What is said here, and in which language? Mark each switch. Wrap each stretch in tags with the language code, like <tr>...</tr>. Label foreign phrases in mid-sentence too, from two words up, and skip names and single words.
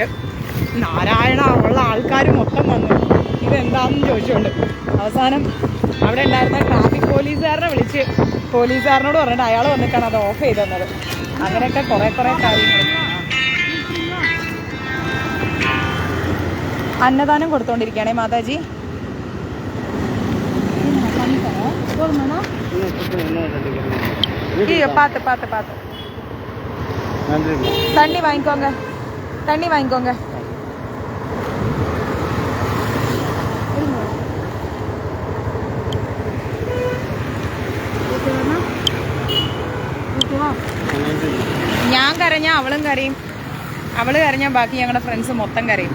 <ml>നാരായണ ഉള്ള ആൾക്കാർ മൊത്തം വന്നു ഇതെന്താണെന്ന് ചോദിച്ചുകൊണ്ട് അവസാനം അവിടെ ഉണ്ടായിരുന്ന ട്രാഫിക് പോലീസുകാരനെ വിളിച്ച് പോലീസുകാരനോട് പറഞ്ഞിട്ട് അയാൾ വന്നിട്ടാണ് അത് ഓഫ് ചെയ്ത് തന്നത്. അങ്ങനെയൊക്കെ കുറേ കാര്യങ്ങൾ. അന്നദാനം കൊടുത്തോണ്ടിരിക്കുകയാണേ മാതാജി.</ml> <ta>பார்த்து பார்த்து பார்த்து தண்ணி வாங்கிக்கோங்க, தண்ணி வாங்கிக்கோங்க.</ta> <ml>ഞാൻ കരഞ്ഞാൽ അവളും കരയും, അവള് കരഞ്ഞാൽ ബാക്കി ഞങ്ങളുടെ ഫ്രണ്ട്സ് മൊത്തം കരയും.</ml>